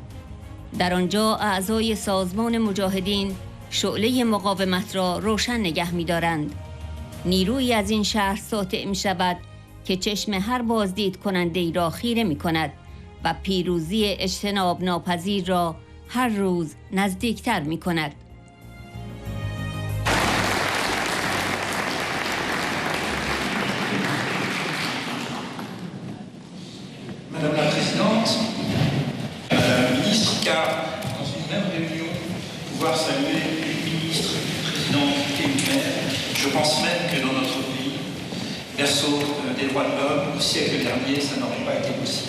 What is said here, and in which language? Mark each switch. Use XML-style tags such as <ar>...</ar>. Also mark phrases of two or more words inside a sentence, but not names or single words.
<fa>در آنجا اعضای سازمان مجاهدین شعله مقاومت را روشن نگه می دارند. نیروی از این شهر ساطع می شود که چشم هر بازدید کننده ای را خیره می کند و پیروزی اجتناب ناپذیر را هر روز نزدیکتر می کند.</fa> <fr>Madame la Présidente, Madame la Ministre, car dans une même réunion, pouvoir saluer une ministre, une présidente et une maire, je pense même que dans notre pays, berceau des droits de l'homme, au siècle dernier, ça n'aurait pas été possible.</fr>